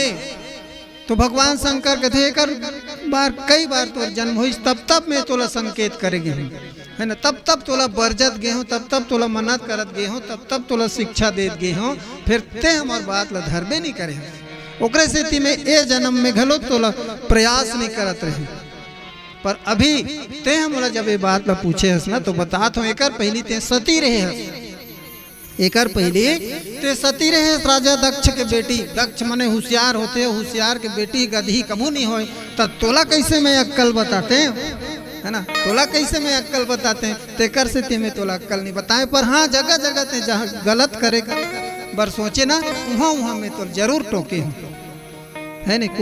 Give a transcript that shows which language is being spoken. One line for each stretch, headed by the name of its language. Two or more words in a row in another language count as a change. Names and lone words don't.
Chhattisgarhi: तो भगवान शंकर कहते एकर बार कई बार तोर जन्म होइस, तब तब मैं तोला संकेत करेगी हूँ, है ना, तब तब तोला बरजत गे हूँ, तब तब तोला मन्नत करत गे हूँ, तब तब तोला शिक्षा देत गे हूँ, फिर ते हमार बात ला धरबे नहीं करे। ओकरे सेती में ए जन्म में घलो तोला प्रयास नहीं करत रहे। पर अभी ते हमरा जब ये बात ला पूछे हस ना, तो बतात हूँ एकर पहली ते सती रहे हस, एकर पहले ते सती रहे राजा दक्ष के बेटी। दक्ष मने होशियार होते, होशियार के बेटी गधी कमू नहीं होए, तब तोला कैसे मैं अक्कल बताते है ना, तोला कैसे मैं अक्कल बताते हैं। तेकर से ते में तोला अक्कल नहीं बताए, पर हाँ जगह जगह ते जहाँ गलत करेगा बर सोचे ना, वहाँ वहाँ में तो जरूर टोके हूँ, है नहीं।